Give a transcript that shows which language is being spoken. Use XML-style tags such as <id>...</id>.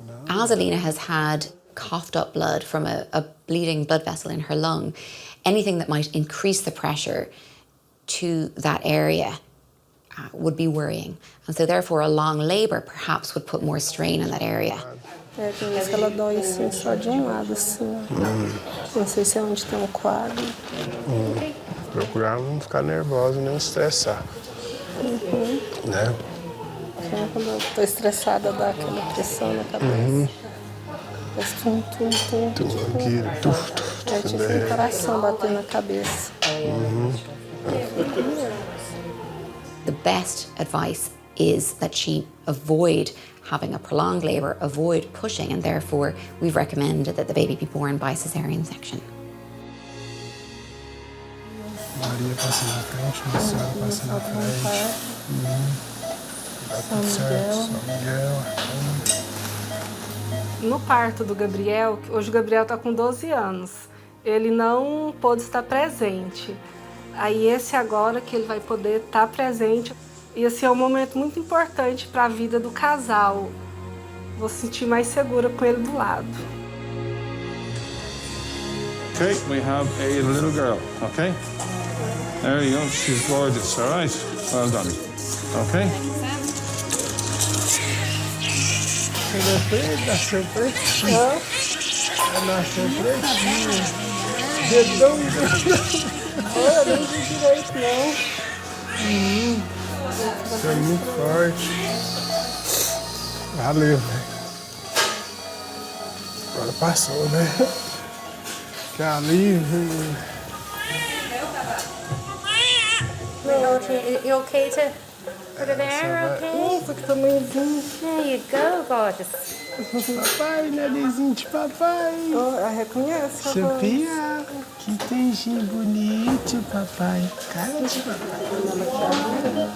<en>As Alina has had coughed up blood from a bleeding blood vessel in her lung, anything that might increase the pressure to that area would be worrying. And so therefore a long labour perhaps would put more strain on that area.</en> <pt>Tem vezes que ela dói assim, só de lado, assim. Não sei se é onde tem quadro. Procurar não ficar nervosa, nem estressar. Né? Quando eu tô estressada, dá aquela pressão na cabeça. Faz tum. Aqui, É tipo um coração batendo na cabeça.</pt> <en>The best advice is that she avoid having a prolonged labour, avoid pushing, and therefore we've recommended that the baby be born by caesarean section.</en> <pt>Maria passa na frente, Nossa Senhora passa na frente. Dá tudo certo, São Miguel. No parto do Gabriel, hoje o Gabriel está com 12 anos, ele não pôde estar presente. Aí esse agora que ele vai poder estar presente. E assim, é um momento muito importante para a vida do casal. Vou se sentir mais segura com ele do lado.</pt> <en>Okay, we have a little girl, okay? There you go, she's gorgeous, all right? Well done, okay?</en> <pt>Nasceu pretinho. Nasceu pretinho. Dedão. Olha, nem vi direito, não. Isso é muito forte. Valeu, velho. Agora passou, né? Que alívio.</pt> <en>You okay to put it there, okay?</en> <pt>Nossa, que tamanhozinho.</pt> <en>There you go, gorgeous.</en> <pt>Papai, narizinho de papai. Reconhece, Sophia, que dentinho bonito, papai. Cara de papai.</pt>